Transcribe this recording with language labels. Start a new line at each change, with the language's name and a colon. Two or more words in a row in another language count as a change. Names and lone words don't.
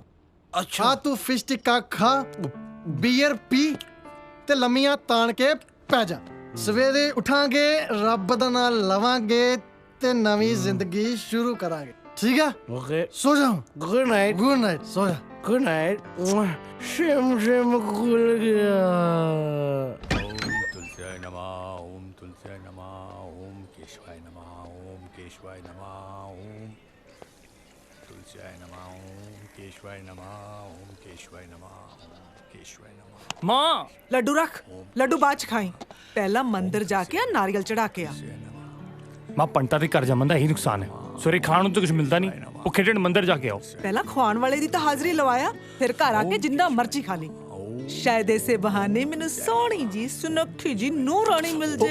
Punjabi: ਅੱਛਾ ਤੂੰ ਫਿਸ਼ ਟਿੱਕਾ ਖਾ, ਬੀਅਰ ਪੀ ਤੇ ਲੰਮੀਆਂ ਤਾਣ ਕੇ ਪੈ ਜਾ। ਸਵੇਰੇ ਉਠਾਂਗੇ, ਰੱਬ ਦਾ ਨਾਮ ਲਵਾਂਗੇ ਤੇ ਨਵੀਂ ਜ਼ਿੰਦਗੀ ਸ਼ੁਰੂ ਕਰਾਂਗੇ। ਠੀਕ ਆ? ਓਕੇ, ਸੋ ਜਾ।
English: good night. good night,
Punjabi: ਸੋ ਜਾ।
English: good night.
Punjabi: ਸ਼ਿਮ ਸ਼ਿਮ ਖੁੱਲ ਗਿਆ।
Sanskrit: तुलस्याय नमः, ओम तुलस्याय नमः, ओम केशवाय नमः, ओम केशवाय नमः, ओम तुलस्याय नमः, ओम केशवाय नमः, ओम केशवाय नमः, ओम केशवाय नमः।
Punjabi: माँ ਲੱਡੂ ਰੱਖ, ਲੱਡੂ ਬਾਅਦ ਚ ਖਾਈ। ਪਹਿਲਾਂ ਮੰਦਿਰ ਜਾ ਕੇ ਆ, ਨਾਰੀਅਲ ਚੜਾ ਕੇ ਆ। ਮਾਂ ਪੰਡਤਾਂ ਦੇ ਘਰ ਜੰਮਣ ਦਾ ਇਹੀ ਨੁਕਸਾਨ ਹੈ, ਸਵੇਰੇ ਖਾਣ ਨੂੰ ਤਾਂ ਕੁਝ ਮਿਲਦਾ ਨਹੀਂ, ਭੁੱਖੇ ਢਿੱਡ ਮੰਦਿਰ ਜਾ ਕੇ ਆਓ। ਪਹਿਲਾਂ ਖਵਾਉਣ ਵਾਲੇ ਦੀ ਤਾਂ ਹਾਜ਼ਰੀ ਲਵਾਇਆ, ਫਿਰ ਘਰ ਆ ਕੇ ਜਿੰਨਾ ਮਰਜ਼ੀ ਖਾ ਲਈ। ਸ਼ਾਇਦ ਇਸੇ ਬਹਾਨੇ ਮੈਨੂੰ ਸੋਹਣੀ ਜੀ ਸੁਨੱਖੀ ਜੀ ਨੂਰਾਨੀ ਮਿਲ ਜੇ।